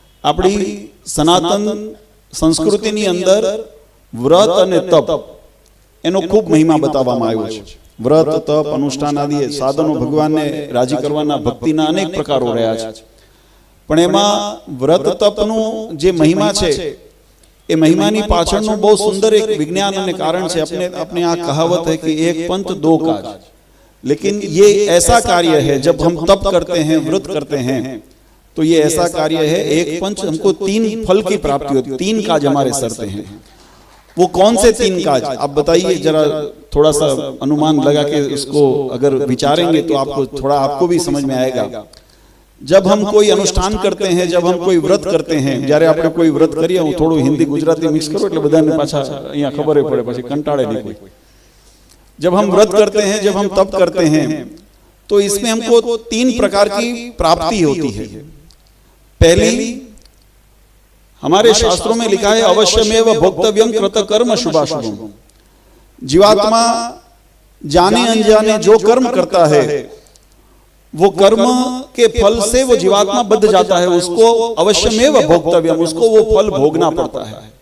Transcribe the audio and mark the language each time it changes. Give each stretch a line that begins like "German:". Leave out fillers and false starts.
Gujarati: આપણી સનાતન સંસ્કૃતિની અંદર વ્રત અને તપ એનો ખૂબ મહિમા બતાવવામાં આવ્યો છે। વ્રત તપ અનુષ્ઠાન આદિ સાધનો ભગવાનને રાજી કરવાના ભક્તિના અનેક પ્રકારો રહ્યા છે, પણ એમાં વ્રત તપનું જે મહિમા છે એ મહિમાની પાછળનું બહુ સુંદર એક વિજ્ઞાન અને કારણ છે।
Hindi: अपने
Gujarati: આ કહાવત
Hindi: है कि एक पंथ दो काज, लेकिन ये ऐसा कार्य है जब हम तप करते हैं, व्रत करते हैं, तो ये ऐसा कार्य है एक पंच हमको 3 फल की प्राप्ति होती है, 3 काज हमारे सरते हैं। वो कौन से 3 काज आप बताइए जरा, थोड़ा सा अनुमान लगा के उसको अगर विचारेंगे तो आपको थोड़ा आपको भी समझ में आएगा। जब हम कोई अनुष्ठान करते हैं,
Gujarati: जब हम कोई व्रत करते हैं, જ્યારે આપણે કોઈ વ્રત કરીએ, હું થોડું હિન્દી ગુજરાતી મિક્સ કરું એટલે બધાને પાછા અહીંયા ખબર પડે, પછી કંટાળે નહીં કોઈ।
Hindi: जब हम व्रत करते हैं, जब हम तप करते हैं, तो इसमें हमको 3 प्रकार की प्राप्ति होती है। पहली, हमारे शास्त्रों में लिखा है
Sanskrit: अवश्यमेव भोक्तव्यम कृतकर्म शुभाशुभम।
Hindi: जीवात्मा जाने अनजाने जो कर्म करता है वो कर्म के फल से वो जीवात्मा बद्ध जाता है, उसको
Sanskrit: अवश्यमेव भोक्तव्यम,
Hindi: उसको वो फल भोगना पड़ता है।